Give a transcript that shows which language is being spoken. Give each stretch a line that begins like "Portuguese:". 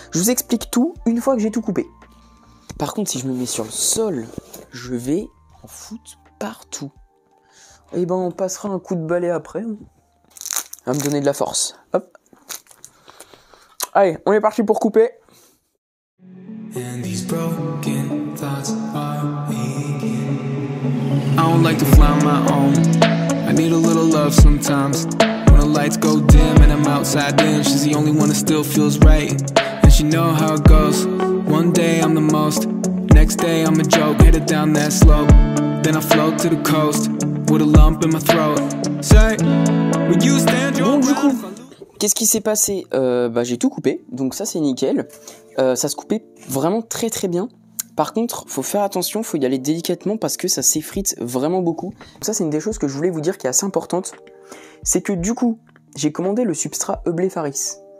French: Je vous explique tout une fois que j'ai tout coupé. Par contre, si je me mets sur le sol, je vais en foutre partout. On passera un coup de balai après. Ça va me donner de la force. Hop. Allez, on est parti pour couper.
English: And these broken thoughts are I don't like to fly on my own. I need a little love sometimes. When the lights go dim and I'm outside in, she's the only one that still feels right. And she know how it goes. One day I'm the most, next day I'm a joke. Headed down that slope, then I float to the coast with a lump in my throat. Say, when you stand your ground.
French: Qu'est-ce qui s'est passé? J'ai tout coupé, donc ça c'est nickel. Ça se coupait vraiment très très bien. Par contre, faut faire attention, faut y aller délicatement parce que ça s'effrite vraiment beaucoup. Ça c'est une des choses que je voulais vous dire qui est assez importante. C'est que du coup, j'ai commandé le substrat Eublefaris.